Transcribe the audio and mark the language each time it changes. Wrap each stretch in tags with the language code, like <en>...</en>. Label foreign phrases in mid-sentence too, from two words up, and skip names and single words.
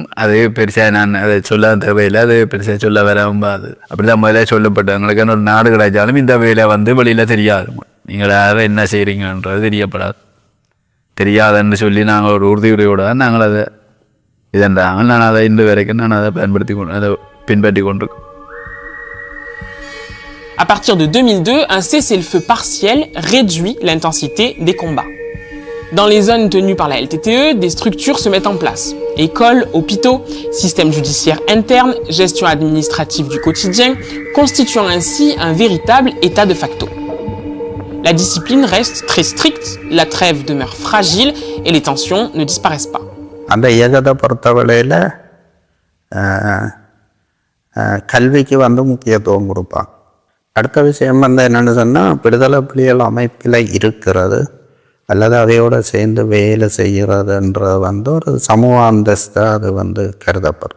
<ta>அது பெருசாக நான் அதை சொல்ல தேவையில்லை, அது பெருசாக சொல்ல வராது. அப்படி தான் முதல்ல சொல்லப்பட்ட எங்களுக்கு ஒரு நாடு கிடைச்சாலும் இந்த வேலை வந்து வெளியில் தெரியாது. நீங்கள் யாரும் என்ன செய்கிறீங்கன்றது தெரியாதுன்னு சொல்லி நாங்கள் ஒரு உறுதியுறையோடு தான் நாங்கள் அதை இதன்றாங்க. நான் அதை இன்று வரைக்கும் நான் அதை பின்பற்றி கொண்டிருக்கேன்.</ta> <fr>À partir de 2002, un cessez-le-feu partiel réduit l'intensité des combats. Dans les zones tenues par la LTTE, des structures se mettent en place. Écoles, hôpitaux, système judiciaire interne, gestion administrative du quotidien, constituant ainsi un véritable état de facto. La discipline reste très stricte, la trêve demeure fragile et les tensions ne disparaissent pas.</fr> <ta>அந்த இயக்கத்தை பொறுத்தவரையில் கல்விக்கு வந்து முக்கியத்துவம் கொடுப்பாங்க. அடுத்த விஷயம் வந்து என்னென்னு சொன்னால், விடுதலை புலிகள் அமைப்பில் இருக்கிறது அல்லது அதையோடு சேர்ந்து வேலை செய்கிறதுன்றது வந்து ஒரு சமூக அந்தஸ்தாக அது வந்து கருதப்படுது.</ta>